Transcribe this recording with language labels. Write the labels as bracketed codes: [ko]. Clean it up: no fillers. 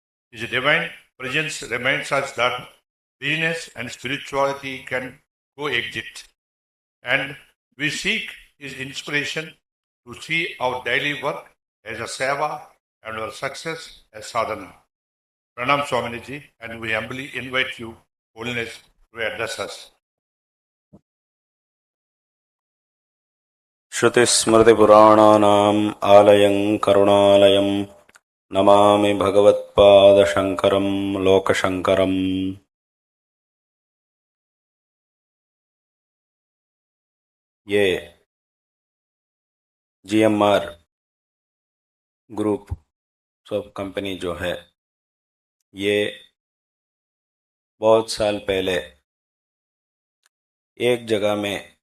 [en] His divine presence reminds us that business and spirituality can coexist, and we seek His inspiration to see our daily work as a seva and our success as sadhana. Pranam Swaminiji, and we humbly invite you, Holiness, to address us. [sa] श्रुतिस्मृतिपुराणानाम् आलयं करुणालयं नमामि भगवत्पादशङ्करं लोकशङ्करम्। [hi] ये GMR group of company जो है, ये बहुत साल पहले एक जगह में